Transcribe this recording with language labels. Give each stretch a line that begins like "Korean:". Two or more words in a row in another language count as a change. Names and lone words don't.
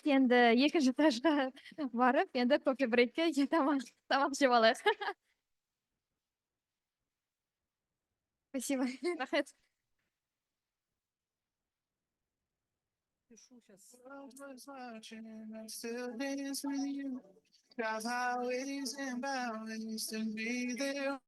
Kazakh: Енді екінші этажға барып, енді кофе-брейкке тамақ жеп алайық. Спасибо. Рахмет.
English: Still dance with you, drive highways and byways to be there.